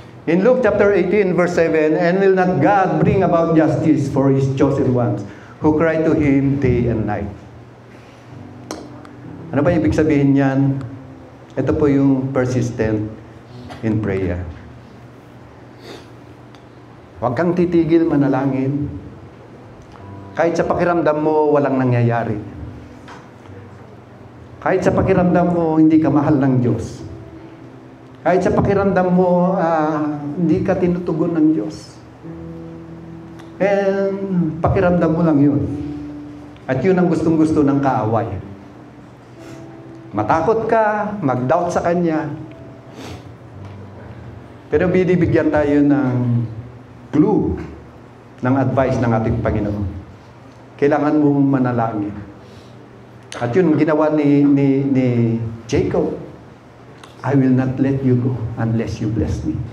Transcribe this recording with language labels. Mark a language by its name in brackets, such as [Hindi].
[English] In Luke chapter 18, verse 7, and will not God bring about justice for His chosen ones, who cry to Him day and night? [Filipino] Ano ba ibig sabihin niyan? Ito po yung [English] persistent in prayer. [Filipino] Huwag kang titigil manalangin. Kahit sa pakiramdam mo, walang nangyayari. Kahit sa pakiramdam mo, hindi ka mahal ng Diyos. Kahit sa pakiramdam mo, hindi ka tinutugon ng Diyos. And pakiramdam mo lang yun. At yun ang gustong-gusto ng kaaway. Matakot ka, mag-doubt sa Kanya. Pero binibigyan tayo ng clue, ng advice ng ating Panginoon. Kailangan mong manalangin. At yun ang ginawa ni Jacob. [English] I will not let you go unless you bless me.